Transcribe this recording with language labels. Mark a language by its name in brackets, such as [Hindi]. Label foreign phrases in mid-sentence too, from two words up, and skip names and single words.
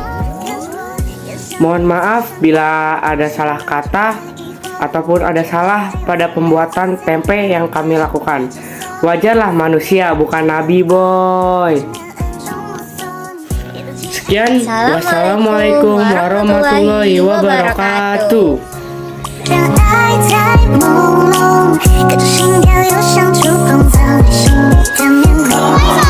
[Indonesian] Mohon maaf bila ada salah kata ataupun ada salah pada pembuatan tempe yang kami lakukan. Wajarlah manusia, bukan nabi, boy. Sekian, [Arabic] والسلام عليكم ورحمة الله وبركاته. [Chinese] 让爱在朦胧，隔着心跳又像触碰到你心底的面孔。